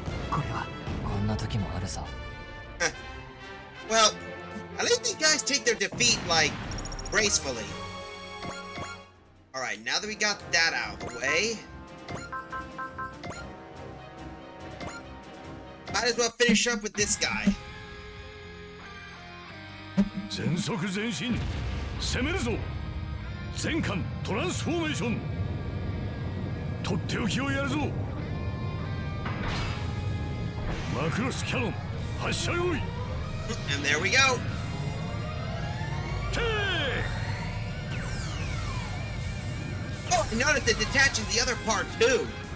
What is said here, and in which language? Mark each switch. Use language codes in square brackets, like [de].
[ja] これはこんな時もあるさ。 [en] Well, I think these guys take their defeat, like, gracefully. Alright, now that we got that out of the way, might as well finish up with this guy. [ja] 全速前進攻めるぞ。全艦トランスフォーメーション。とっておきをやるぞ。マクロスキャノン発射用意。 [en] And there we go. Oh, and notice it detaches the other part too.